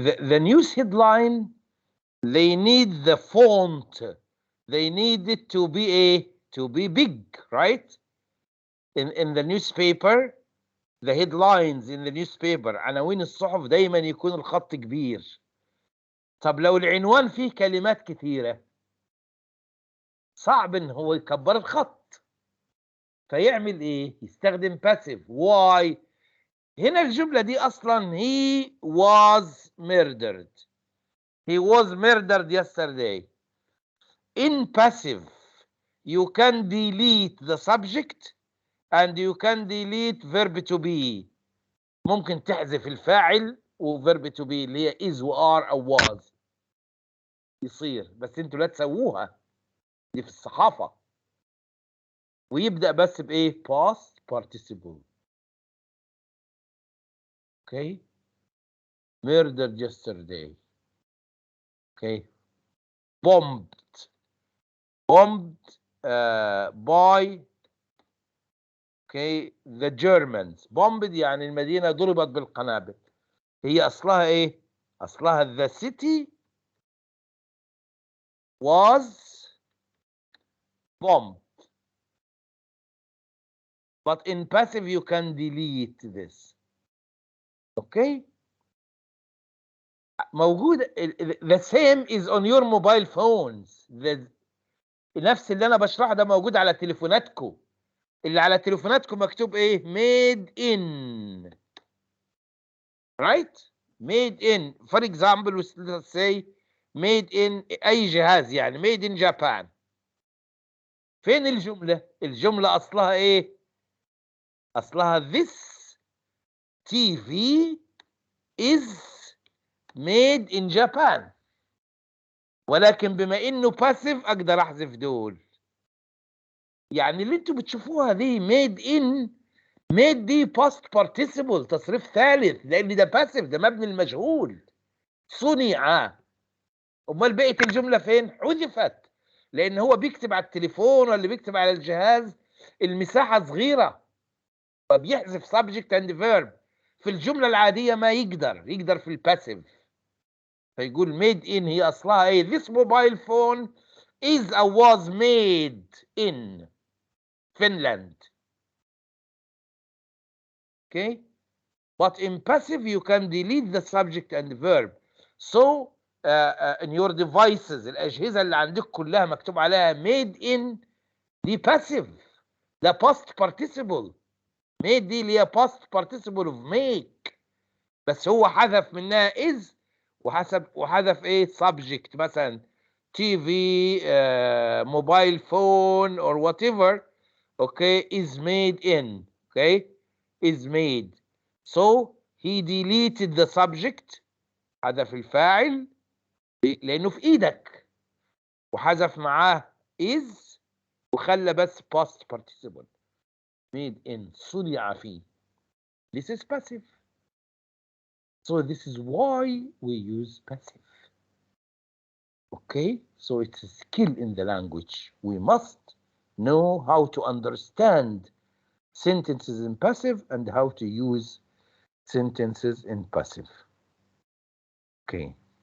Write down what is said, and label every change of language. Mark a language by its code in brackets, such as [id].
[en] The news headline, they need the font. They need it to be big, right? In the newspaper, the headlines in the newspaper، [ar] عناوين الصحف دايما يكون الخط كبير. طب لو العنوان فيه كلمات كثيرة صعب ان هو يكبر الخط، فيعمل ايه؟ يستخدم passive. why؟ هنا الجملة دي اصلا [en] he was murdered. He was murdered yesterday. In passive you can delete the subject and you can delete verb to be. [ar] ممكن تحذف الفاعل وverb to be اللي هي is و are أو was يصير، بس انتوا لا تسووها، دي في الصحافة. ويبدأ بس بإيه؟ past participle. [en] Okay. Murdered yesterday. Okay. Bombed. Bombed by okay the Germans. [ar] Bombed يعني المدينة ضربت بالقنابل. هي أصلها إيه؟ أصلها the city was bombed. [en] But in passive you can delete this. Okay. [ar] موجود. [en] The same is on your mobile phones. [ar] نفس اللي أنا بشرحه ده موجود على تليفوناتكم. اللي على تليفوناتكم مكتوب إيه؟ made in. [en] Right? Made in. For example, let's say made in أي جهاز، يعني made in Japan. [ar] فين الجملة؟ الجملة أصلها إيه؟ أصلها [en] this TV is made in Japan. [ar] ولكن بما إنه passive أقدر أحذف دول. يعني اللي أنتوا بتشوفوها دي made in، made دي past participle، تصريف ثالث، لأن ده passive، ده مبني المجهول. صنع. أمال بقية الجملة فين؟ حذفت. لأن هو بيكتب على التليفون ولا بيكتب على الجهاز المساحة صغيرة، فبيحذف subject and verb. في الجملة العادية ما يقدر في الباسيف. [en] فيقول made in [ar] هي أصلها إيه؟ [en] This mobile phone is or was made in Finland. Okay? But in passive, you can delete the subject and verb. So, in your devices, [ar] الأجهزة اللي عندك كلها مكتوب عليها made in دي passive. [en] ده past participle. made دي اللي هي past participle of make. [ar] بس هو حذف منها is وحذف ايه subject مثلا TV, mobile phone or whatever. [en] Okay, is made in. Okay, is made. So he deleted the subject. [ar] حذف الفاعل لأنه في إيدك، وحذف معاه is وخلى بس past participle. [en] made in [ar] صنع فيه. [en] This is passive. So this is why we use passive. Okay, so it's a skill in the language. We must know how to understand sentences in passive and how to use sentences in passive. Okay.